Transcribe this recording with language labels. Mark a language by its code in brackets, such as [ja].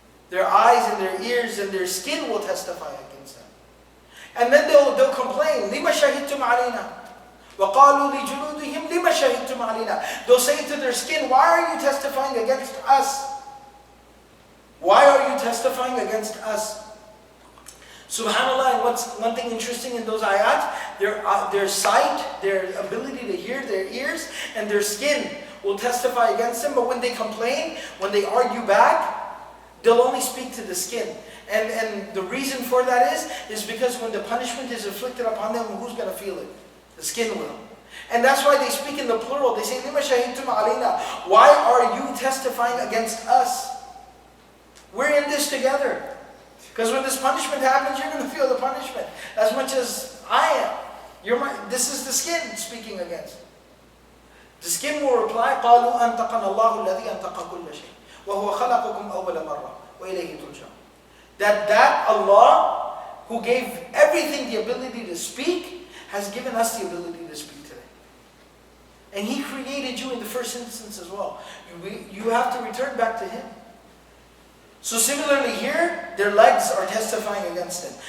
[en] Their eyes and their ears and their skin will testify against them. And then they'll complain, [ar] لِمَ شَهِدْتُمْ عَلَيْنَا وَقَالُوا لِجُلُودِهِمْ لِمَ شَهِدْتُمْ عَلَيْنَا. [en] They'll say to their skin, why are you testifying against us? Why are you testifying against us? SubhanAllah, and what's one thing interesting in those ayat, their sight, their ability to hear, their ears, and their skin will testify against them. But when they complain, when they argue back, they'll only speak to the skin. And the reason for that is because when the punishment is inflicted upon them, who's going to feel it? The skin will. And that's why they speak in the plural. They say, [ar] لِمَ شَهِدْتُمْ عَلَيْنَا. [en] Why are you testifying against us? We're in this together. Because when this punishment happens, you're going to feel the punishment as much as I am. This is the skin speaking against. The skin will reply, [ar] قَالُوا أَنْتَقَنَ اللَّهُ الَّذِي أَنْتَقَ كُلَّ شَيْءٍ وَهُوَ خَلَقَكُمْ أَوَّلَ مَرَّةٍ وَإِلَيْهِ تُرْجَعُونَ. [en] That Allah, who gave everything the ability to speak, has given us the ability to speak today. And He created you in the first instance as well. You have to return back to Him. So similarly here, their legs are testifying against them.